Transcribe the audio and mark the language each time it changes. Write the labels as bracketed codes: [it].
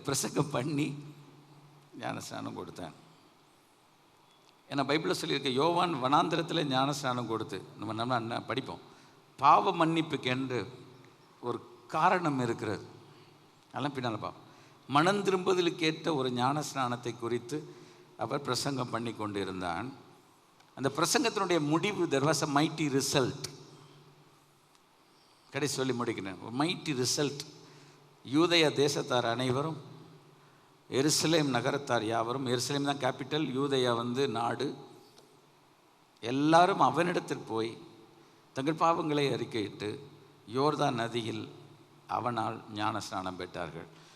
[ta] பிரசங்கம் பண்ணி ஞானஸ்நானம் கொடுத்தான். ஏன்னா பைபிளில் சொல்லியிருக்க, யோவான் வனாந்திரத்தில் ஞானஸ்நானம் கொடுத்து நம்ம படிப்போம். பாவ மன்னிப்புக்கென்று ஒரு காரணம் இருக்கிறது. அதெல்லாம் பின்னால் பார்ப்போம். மனம் திரும்புதலுக்கு ஏற்ற ஒரு ஞானஸ்நானத்தை குறித்து அவர் பிரசங்கம் பண்ணி கொண்டிருந்தான். அந்த பிரசங்கத்தினுடைய முடிவு, [en] there was a mighty result. [ta] கடைசி சொல்லி முடிக்கிறேன். ஒரு [en] Mighty result. [ta] யூதேய தேசத்தார் அனைவரும், எருசலேம் நகரத்தார் யாவரும், எருசலேம் தான் கேபிட்டல், யூதேயா நாடு, எல்லாரும் அவனிடத்தில் போய் தங்கள் பாவங்களை அறிக்கையிட்டு யோர்தான் நதியில் அவனால் ஞானஸ்நானம் பெற்றார்கள்.